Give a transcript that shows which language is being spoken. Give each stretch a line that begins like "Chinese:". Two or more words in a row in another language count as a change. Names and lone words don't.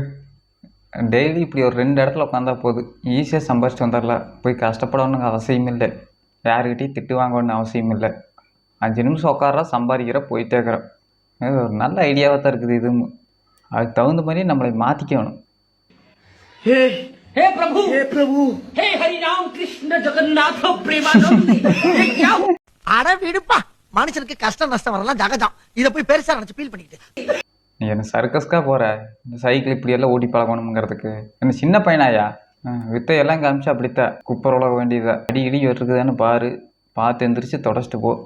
Tamil: டெய்லி இப்படி ஒரு 2 இடத்துல உட்காந்தா போதும், ஈஸியாக சம்பாதிச்சுட்டு வந்துடலாம். போய் கஷ்டப்படணுங்க அவசியம் இல்லை, யாருக்கிட்டையும் திட்டு வாங்கணும்னு அவசியம் இல்லை. 5 நிமிஷம் உட்கார சம்பாதிக்கிற போயிட்டே இருக்கிறோம். இது ஒரு நல்ல ஐடியாவாக தான் இருக்குது. இதுவும் அதுக்கு தகுந்த மாதிரி நம்மளை மாற்றிக்கணும்.
Hindi: हे प्रभु, हे प्रभु, हे हरि राम कृष्ण जगन्नाथ प्रेमानंद। ये क्या?
Tamil: அட விடுப்பா, மனுஷனுக்கு கஷ்டம் நஷ்டம் வரலாம் ஜகஜம். இதை போய் பெருசா நினைச்சு ஃபீல் பண்ணிக்கிட்டு நீ என்ன சர்க்கஸ்க்காக போகிற? இந்த சைக்கிள் இப்படியெல்லாம் ஓட்டி பழகணுங்கிறதுக்கு என்ன சின்ன பையனாயா? வித்தையெல்லாம் காமிச்சு அப்படித்தான் குப்பர் உலக வேண்டியதா. அடி இடி இருக்குதான்னு பாரு, பார்த்து எந்திரிச்சு தொடச்சிட்டு போ.